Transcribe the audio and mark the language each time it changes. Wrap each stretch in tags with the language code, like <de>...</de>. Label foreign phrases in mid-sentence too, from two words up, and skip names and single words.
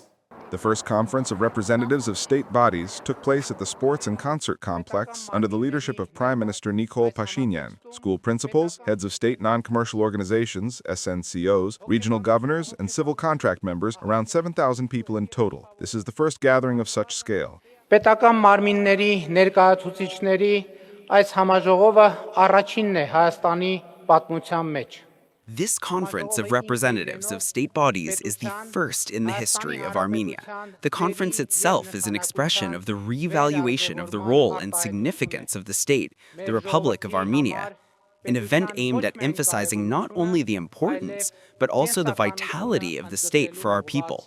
<en>The first conference of representatives of state bodies took place at the Sports and Concert Complex under the leadership of Prime Minister Nikol Pashinyan. School principals, heads of state non-commercial organizations, SNCOs, regional governors, and civil contract members, around 7,000 people in total. This is the first gathering of such scale.</en> <hy>Պետական մարմինների ներկայացուցիչների այս համաժողովը առաջինն է Հայաստանի պատմության մեջ.</hy> <en>This conference of representatives of state bodies is the first in the history of Armenia. The conference itself is an expression of the reevaluation of the role and significance of the state, the Republic of Armenia, an event aimed at emphasizing not only the importance, but also the vitality of the state for our people.</en>